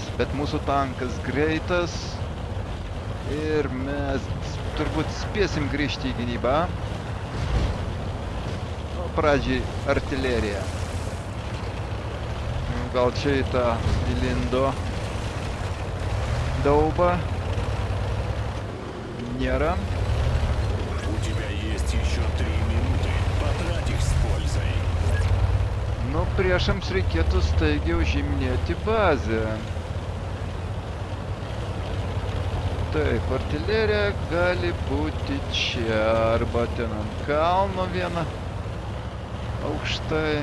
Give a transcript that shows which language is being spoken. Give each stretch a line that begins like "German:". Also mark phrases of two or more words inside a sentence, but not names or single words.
Lithuanian: Bet mūsų tankas greitas ir mes turbūt spėsim grįžti į gynybą. Pradžiai artilerija. Gal čia į tą įlindo daubą. Нера.
Russian: У тебя есть еще 3 минуты. Потрать их с пользой.
Lithuanian: Nu, priešams reikėtų staigiai užiminėti bazę. Taip, artilerija gali būti čia, arba ten ant kalno viena aukštai.